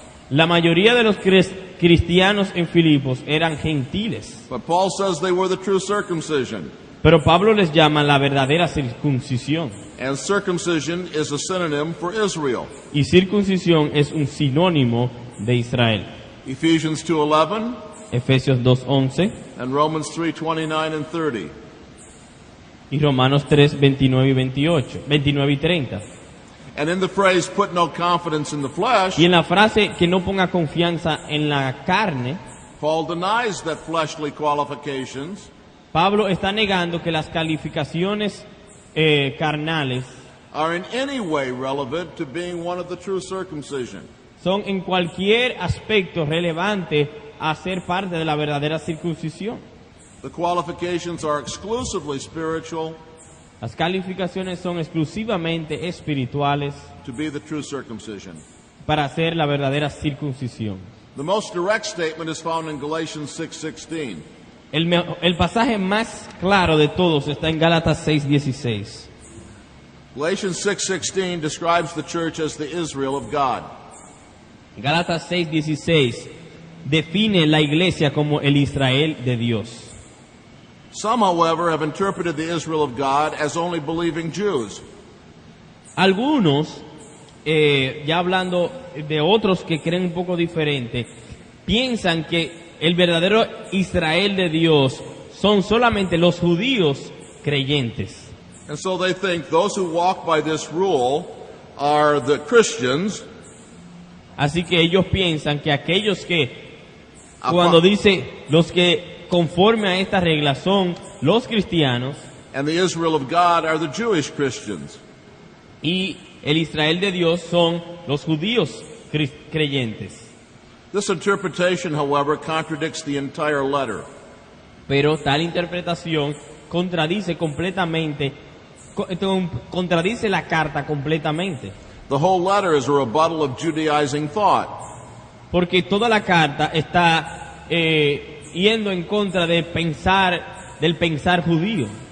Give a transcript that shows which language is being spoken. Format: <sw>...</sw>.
<es>La mayoría de los cristianos en Filipos eran gentiles,</es> <en>But Paul says they were the true circumcision.</en> <es>pero Pablo les llama la verdadera circuncisión.</es> <en>And circumcision is a synonym for Israel.</en> <es>Y circuncisión es un sinónimo de Israel.</es> <en>Ephesians 2:11</en> <es>Efesios 2:11</es> <en>and Romans 3:29 and 30.</en> <es>y Romanos 3:29 y 30.</es> <en>And in the phrase, "put no confidence in the flesh,"</en> <es>Y en la frase que no ponga confianza en la carne,</es> <en>Paul denies that fleshly qualifications</en> <es>Pablo está negando que las calificaciones carnales</es> <en>are in any way relevant to being one of the true circumcision.</en> <es>son en cualquier aspecto relevante a ser parte de la verdadera circuncisión.</es> <en>The qualifications are exclusively spiritual</en> <es>Las calificaciones son exclusivamente espirituales</es> <en>to be the true circumcision.</en> <es>para hacer la verdadera circuncisión.</es> <en>The most direct statement is found in Galatians 6:16.</en> <es>El pasaje más claro de todos está en Gálatas 6:16.</es> <en>Galatians 6:16 describes the church as the Israel of God.</en> <es>Gálatas 6:16 define la iglesia como el Israel de Dios.</es> <en>Some, however, have interpreted the Israel of God as only believing Jews.</en> <es>Algunos, ya hablando de otros que creen un poco diferente, piensan que el verdadero Israel de Dios son solamente los judíos creyentes.</es> <en>And so they think those who walk by this rule are the Christians.</en> <es>Así que ellos piensan que aquellos que, cuando dice los que conforme a esta regla son los cristianos,</es> <en>And the Israel of God are the Jewish Christians.</en> <es>y el Israel de Dios son los judíos creyentes.</es> <en>This interpretation, however, contradicts the entire letter.</en> <es>Pero tal interpretación contradice completamente, contradice la carta completamente.</es> <en>The whole letter is a rebuttal of Judaizing thought.</en> <es>Porque toda la carta está yendo en contra del pensar judío,</es>